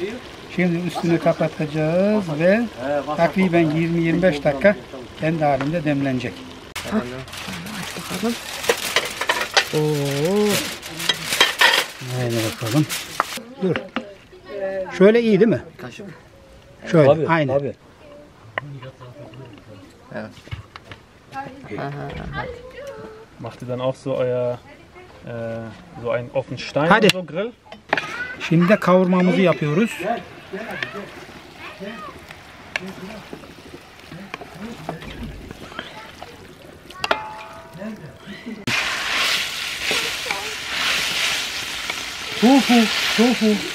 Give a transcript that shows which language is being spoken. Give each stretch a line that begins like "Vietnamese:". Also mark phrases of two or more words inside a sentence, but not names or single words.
Turkish: Şimdi üstünü kapatacağız ve takriben 20-25 dakika kendi halinde demlenecek. bakalım. Oo. Haydi bakalım. Dur. Şöyle iyi değil mi? Kaşık. Şöyle Abi, aynı. abi.
German: Macht ihr dann auch so so einen auf den Stein
Turkish: Hadi.
German: und so Grill?
Turkish: Şimdi de kavurmamızı yapıyoruz. Tofu.